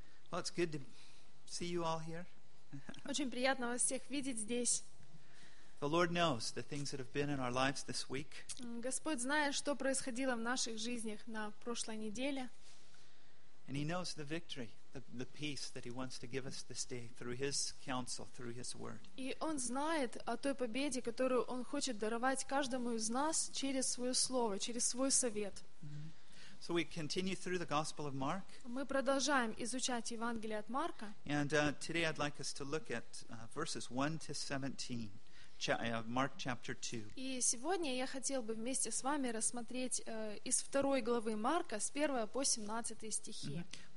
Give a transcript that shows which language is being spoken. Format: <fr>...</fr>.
<en>Well, it's good to see you all here.</en> <ru>Очень приятно вас всех видеть здесь.</ru> <en>The Lord knows the things that have been in our lives this week.</en> <ru>Господь знает, что происходило в наших жизнях на прошлой неделе.</ru> <en>And He knows the victory, the peace that He wants to give us this day through His counsel, through His word.</en> <ru>И Он знает о той победе, которую Он хочет даровать каждому из нас через Свое Слово, через Свой совет.</ru> <en>So we continue through the Gospel of Mark.</en> <ru>Мы продолжаем изучать Евангелие от Марка.</ru> <en>And today I'd like us to look at verses 1 to 17, Mark chapter 2.</en> <ru>И сегодня я хотел бы вместе с вами рассмотреть из второй главы Марка с 1 по 17 стихи. Mm-hmm.</ru>